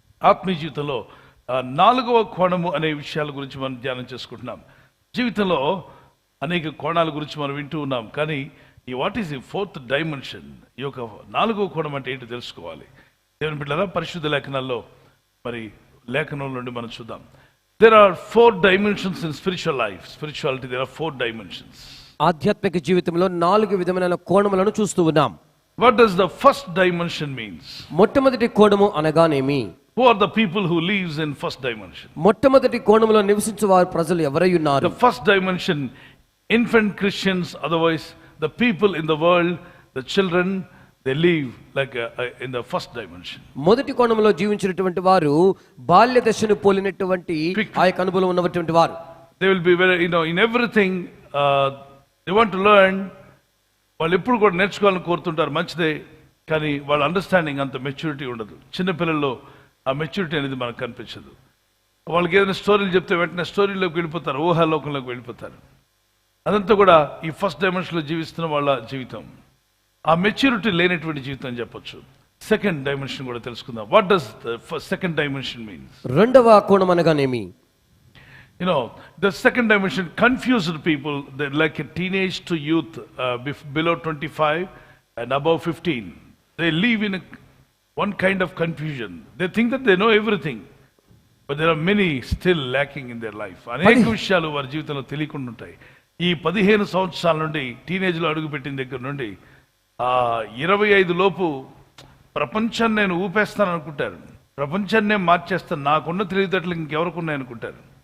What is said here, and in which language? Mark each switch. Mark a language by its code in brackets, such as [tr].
[te] ఆత్మీయ జీవితంలో నాలుగవ కోణము అనే విషయాల గురించి మనం ధ్యానం చేసుకుంటున్నాం. జీవితంలో అనేక కోణాల గురించి మనం వింటూ ఉన్నాం, కానీ ఈ [en] what is the fourth dimension, [te] ఈ యొక్క నాలుగవ కోణం అంటే ఏంటో తెలుసుకోవాలి. దేవుని బిడ్డలారా, పరిశుద్ధ లేఖనాల్లో మరి లేఖనం నుండి మనం చూద్దాం. [en] There are 4 dimensions in spiritual life. Spirituality, there are 4 dimensions. [te] ఆధ్యాత్మిక జీవితంలో 4 విధమైన కోణములను చూస్తూ ఉన్నాం. [en] What does the first dimension means? [te] మొట్టమొదటి కోణము అనగానేమి? [en] Who are the people who lives in first dimension? [te] మొట్టమొదటి కోణములో నివసించే వారు ప్రజలు ఎవరై ఉన్నారు? [en] The first dimension, infant Christians, otherwise the people in the world, the children, they live like in the first dimension. [te] మొదటి కోణంలో జీవించినటువంటి వారు బాల్య దశను పోలినటువంటి ఆ యొక్క అనుభవం ఉన్నటువంటి వారు. [en] They will be very, in everything they want to learn. [te] వాళ్ళు ఎప్పుడు కూడా నేర్చుకోవాలని కోరుతుంటారు, మంచిదే, కానీ వాళ్ళ అండర్స్టాండింగ్ అంత మెచ్యూరిటీ ఉండదు. చిన్నపిల్లల్లో ఆ మెచ్యూరిటీ అనేది మనకు కనిపించదు. వాళ్ళకి ఏదైనా స్టోరీలు చెప్తే వెంటనే స్టోరీలోకి వెళ్ళిపోతారు, ఊహాలోకంలోకి వెళ్ళిపోతారు. అదంతా కూడా ఈ ఫస్ట్ డైమెన్షన్లో జీవిస్తున్న వాళ్ళ జీవితం. ఆ మెచ్యూరిటీ లేనటువంటి జీవితం అని చెప్పొచ్చు. [en] second dimension [te] కూడా తెలుసుకుందాం. [en] What does the second dimension means? [te] రెండవ కోణం అనగానేమి? [en] The second dimension confused people. They're like a teenage to youth, below 25 and above 15. They live in one kind of confusion. They think that they know everything, but there are many still lacking in their life. [te] అనేక విషయాలు వారి జీవితంలో తెలియకుండా ఉంటాయి. ఈ 15 సంవత్సరాల నుండి టీనేజ్లో అడుగుపెట్టిన దగ్గర నుండి 25 లోపు ప్రపంచాన్ని నేను ఊపేస్తాను అనుకుంటారు, ప్రపంచాన్ని నేను మార్చేస్తాను, నాకున్న తెలివితేటలు ఇంకెవరికి ఉన్నాయనుకుంటారు.